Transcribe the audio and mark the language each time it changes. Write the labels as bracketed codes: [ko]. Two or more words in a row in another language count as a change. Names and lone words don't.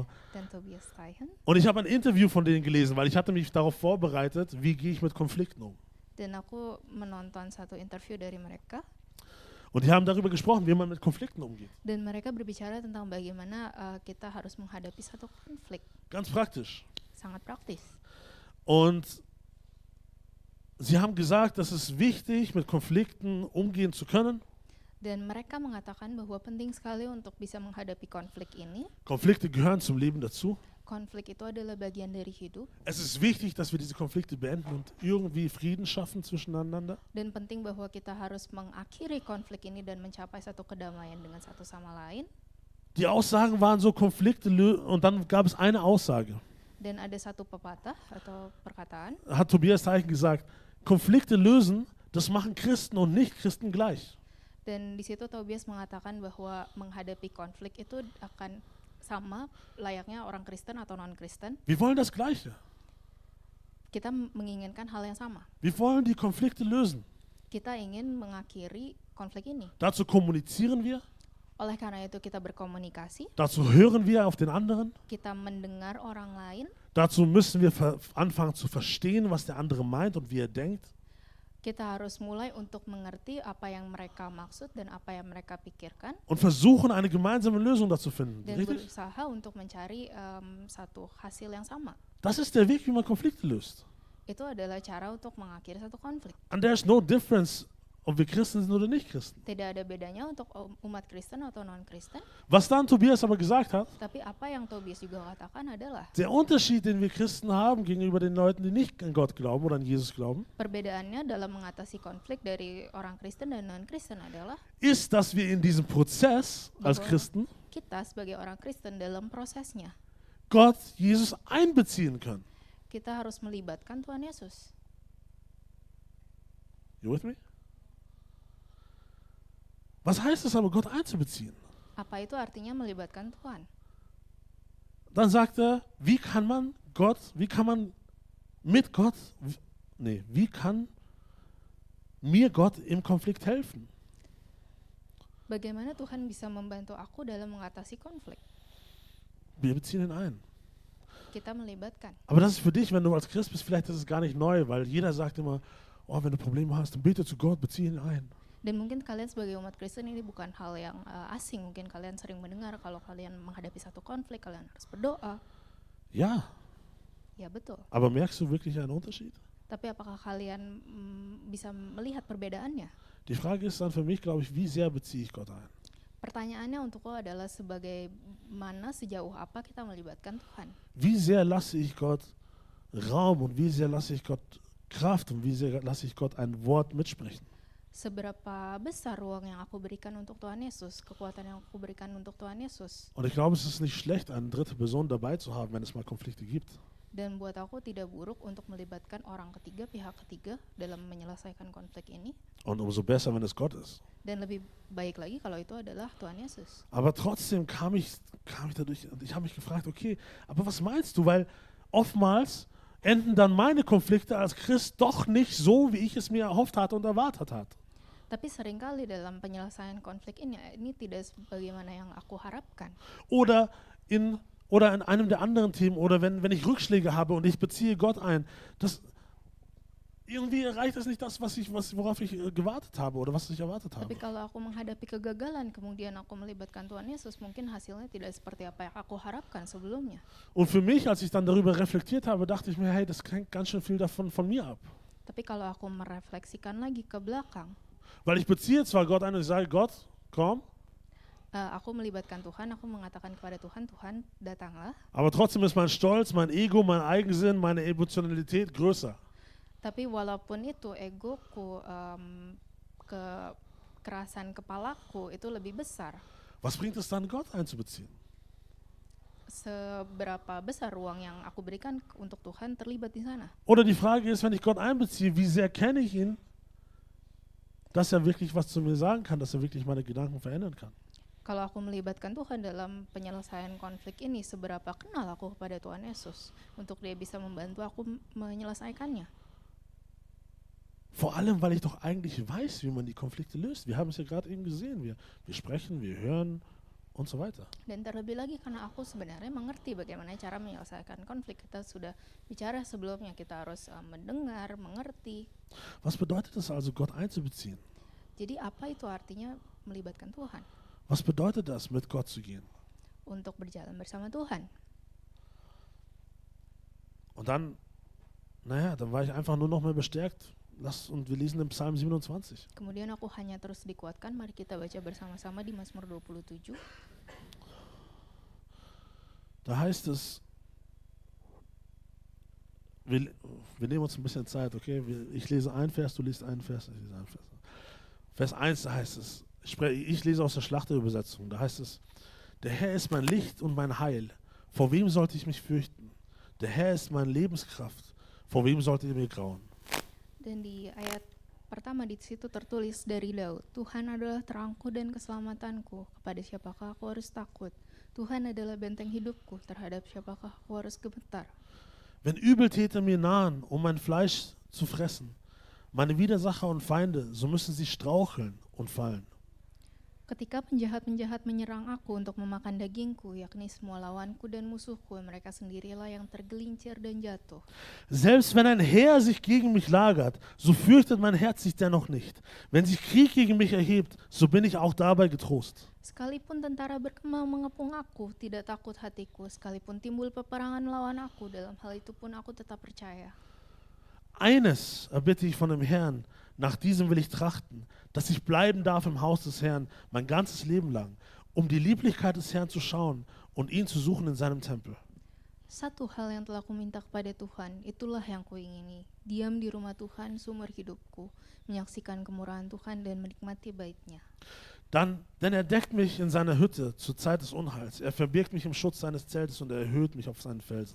[id] dan Tobias Teichen. [de] Und ich habe ein Interview von denen gelesen, weil ich hatte mich darauf vorbereitet, wie gehe ich mit Konflikten um. [id] Dan aku menonton satu interview dari mereka. [de] Und die haben darüber gesprochen, wie man mit Konflikten umgeht. [id] Dan mereka berbicara tentang bagaimana kita harus menghadapi satu konflik. [de] Ganz praktisch. [id] Sangat praktis. [de] Und sie haben gesagt, dass es wichtig, mit Konflikten umgehen zu können. [id] Dan mereka mengatakan bahwa penting sekali untuk bisa menghadapi konflik ini. [de] Konflikte gehören zum Leben dazu. [id] Konflik itu adalah bagian dari hidup. [de] Es ist wichtig, dass wir diese Konflikte beenden und irgendwie Frieden schaffen zwischeneinander. [id] Dan penting bahwa kita harus mengakhiri konflik ini dan mencapai satu kedamaian dengan satu sama lain. [de] Die Aussagen waren so Konflikte und dann gab es eine Aussage. [id] Dan ada satu pepatah atau perkataan. [de] Hat Tobias Teichen gesagt, Konflikte lösen, das machen Christen und Nicht-Christen gleich. [id] Dan di situ Tobias mengatakan bahwa menghadapi konflik itu akan sama layaknya orang Kristen atau non-Kristen. [de] Wir wollen das Gleiche. [id] Kita menginginkan hal yang sama. [de] Wir wollen die Konflikte lösen. [id] Kita ingin mengakhiri konflik ini. [de] Dazu kommunizieren wir, [id] Oleh karena itu kita berkomunikasi, [de] dazu hören wir auf den anderen, [id] kita mendengar orang lain, [de] dazu müssen wir anfangen zu verstehen, was der andere meint und wie er denkt. [id] kita harus mulai untuk mengerti apa yang mereka maksud dan apa yang mereka pikirkan. [de] Und versuchen, eine gemeinsame Lösung dazu finden. [id] Dan [de] Richtig? [id] berusaha untuk mencari satu hasil yang sama. [de] Das ist der Weg, wie man Konflikte löst. [id] Itu adalah cara untuk mengakhiri satu konflik. [en] And there's no difference, [de] ob wir Christen sind oder nicht Christen. [id] Tidak ada bedanya untuk umat Kristen atau non-Kristen. [de] Was dann Tobias aber gesagt hat, [id] Tapi apa yang Tobias juga katakan adalah [de] der Unterschied, den wir Christen haben gegenüber den Leuten, die nicht an Gott glauben oder an Jesus glauben, [id] perbedaannya dalam mengatasi konflik dari orang Kristen dan non-Kristen adalah [de] ist, dass wir in diesem Prozess als Christen [id] kita sebagai orang Kristen dalam prosesnya [de] Gott, Jesus einbeziehen können. [id] kita harus melibatkan Tuhan Yesus. [en] You with me? [de] Was heißt es aber, Gott einzubeziehen? [id] Apa itu artinya melibatkan Tuhan? [de] Dann sagt er, wie kann man mir Gott im Konflikt helfen? [id] Bagaimana Tuhan bisa membantu aku dalam mengatasi konflik? [de] Wir beziehen ihn ein. [id] Kita melibatkan. [de] Aber das ist für dich, wenn du als Christ bist, vielleicht ist es gar nicht neu, weil jeder sagt immer, oh, wenn du Probleme hast, dann bete zu Gott, beziehe ihn ein. [id] Dan mungkin kalian sebagai umat Kristen ini bukan hal yang asing. Mungkin kalian sering mendengar kalau kalian menghadapi satu konflik, kalian harus berdoa. [de] Ja, [id] Ya betul. [de] aber merkst du wirklich einen Unterschied? [id] Tapi apakah kalian bisa melihat perbedaannya? [de] Die Frage ist dann für mich, glaube ich, wie sehr beziehe ich Gott ein? [id] Pertanyaannya untukku adalah sebagaimana sejauh apa kita melibatkan Tuhan. [de] Wie sehr lasse ich Gott Raum und wie sehr lasse ich Gott Kraft und wie sehr lasse ich Gott ein Wort mitsprechen? [id] Seberapa besar ruang yang aku berikan untuk Tuhan Yesus, kekuatan yang aku berikan untuk Tuhan Yesus. [de] Und ich glaube, es ist nicht schlecht, eine dritte Person dabei zu haben, wenn es mal Konflikte gibt. [id] Dan buat aku tidak buruk untuk melibatkan orang ketiga, pihak ketiga dalam menyelesaikan konflik ini. [de] Und umso besser, wenn es Gott ist. [id] Dan lebih baik lagi kalau itu adalah Tuhan Yesus. [de] Aber trotzdem kam ich dadurch und ich habe mich gefragt, okay, aber was meinst du? Weil oftmals enden dann meine Konflikte als Christ doch nicht so, wie ich es mir erhofft hatte und erwartet hatte. [id] Tapi seringkali dalam penyelesaian konflik ini tidak sebagaimana yang aku harapkan. [de] Oder in einem der anderen Themen oder wenn ich Rückschläge habe und ich beziehe Gott ein, irgendwie erreicht es nicht das, worauf ich gewartet habe oder was ich erwartet habe. [id] Tapi kalau aku menghadapi kegagalan, kemudian aku melibatkan Tuhan Yesus, mungkin hasilnya tidak seperti apa yang aku harapkan sebelumnya. [de] Und für mich, als ich dann darüber reflektiert habe, dachte ich mir, hey, das hängt ganz schön viel davon von mir ab. [id] Tapi kalau aku merefleksikan lagi ke belakang, [de] Weil ich beziehe zwar Gott ein und ich sage, Gott, komm, [id] aku melibatkan Tuhan, aku mengatakan kepada Tuhan, Tuhan datanglah. [de] aber trotzdem ist mein Stolz, mein Ego, mein Eigensinn, meine Emotionalität größer. [id] Tapi walaupun itu egoku, kekerasan kepalaku itu lebih besar. [de] Was bringt es dann, Gott einzubeziehen? [id] Seberapa besar ruang yang aku berikan untuk Tuhan terlibat di sana? [de] Oder die Frage ist, wenn ich Gott einbeziehe, wie sehr kenne ich ihn, dass er wirklich was zu mir sagen kann, dass er wirklich meine Gedanken verändern kann. [id] Kalau aku melibatkan Tuhan dalam penyelesaian konflik ini, seberapa kenal aku kepada Tuhan Yesus untuk Dia bisa membantu aku menyelesaikannya? [de] Vor allem, weil ich doch eigentlich weiß, wie man die Konflikte löst. Wir haben es ja gerade eben gesehen. Wir sprechen, wir hören und so weiter. [id] Dan terlebih lagi karena aku sebenarnya mengerti bagaimana cara menyelesaikan konflik. Kita sudah bicara sebelumnya, kita harus mendengar, mengerti. [de] Was bedeutet es also, Gott einzubeziehen? [id] Jadi apa itu artinya melibatkan Tuhan? [de] Was bedeutet das, mit Gott zu gehen? [id] Untuk berjalan bersama Tuhan. [de] Und dann war ich einfach nur noch mehr bestärkt. Und wir lesen im Psalm 27. [id] Kemudian aku hanya terus dikuatkan. Mari kita baca bersama-sama di Mazmur 27. [de] Da heißt es, wir nehmen uns ein bisschen Zeit, okay? Ich lese einen Vers, du liest einen Vers, ich lese einen Vers. Vers 1, da heißt es, ich lese aus der Schlachterübersetzung, da heißt es, der Herr ist mein Licht und mein Heil, vor wem sollte ich mich fürchten? Der Herr ist meine Lebenskraft, vor wem sollte ihr mir grauen? [id] Dan di ayat pertama di situ tertulis dari Daud, Tuhan adalah terangku dan keselamatanku, kepada siapakah aku harus takut? Tuhan adalah benteng hidupku, terhadap siapakah aku harus gemetar? [de] Wenn Übeltäter mir nahen, um mein Fleisch zu fressen, meine Widersacher und Feinde, so müssen sie straucheln und fallen. [id] Ketika penjahat-penjahat menyerang aku untuk memakan dagingku, yakni semua lawanku dan musuhku, mereka sendirilah yang tergelincir dan jatuh. [de] Selbst wenn ein Heer sich gegen mich lagert, so fürchtet mein Herz sich dennoch nicht. Wenn sich Krieg gegen mich erhebt, so bin ich auch dabei getrost. [id] Sekalipun tentara berkembang mengepung aku, tidak takut hatiku. Sekalipun timbul peperangan melawan aku, dalam hal itu pun aku tetap percaya. [de] Eines erbitte ich von dem Herrn, nach diesem will ich trachten, dass ich bleiben darf im Haus des Herrn mein ganzes Leben lang, um die Lieblichkeit des Herrn zu schauen und ihn zu suchen in seinem Tempel. [id] Satu hal yang telah kuminta kepada Tuhan, itulah yang kuingini. Diam di rumah Tuhan seumur hidupku, menyaksikan kemurahan Tuhan dan menikmati baitnya. [de] Denn er deckt mich in seiner Hütte zur Zeit des Unheils. Er verbirgt mich im Schutz seines Zeltes und er erhöht mich auf seinen Felsen.